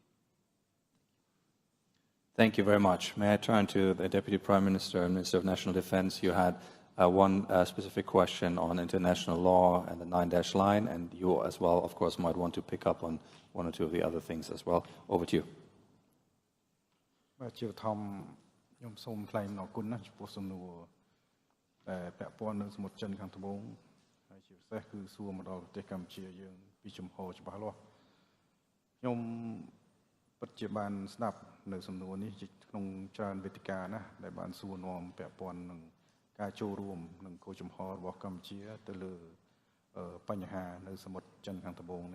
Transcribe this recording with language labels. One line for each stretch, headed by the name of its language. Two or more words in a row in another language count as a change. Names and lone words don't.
English: Thank you very much. May I turn to the Deputy Prime Minister and Minister of National Defense? You had one specific question on international law and the 9-dash line, and you as well, of course, might want to pick up on one or two of the other things as well. Over to you.
Khmer: តែពាក់ព័ន្ធនឹងសមុទ្រចិនខាងត្បូងហើយជាពិសេសគឺសួរមកដល់ប្រទេសកម្ពុជាយើងពីចំហច្បាស់លាស់ខ្ញុំពិតជាបានស្ដាប់នៅសំណួរនេះក្នុងច្រើនវេទិកាណាដែលបានសួរនាំពាក់ព័ន្ធនឹងការចូលរួមនឹងគោលចំហរបស់កម្ពុជាទៅលើបញ្ហានៅសមុទ្រចិនខាងត្បូង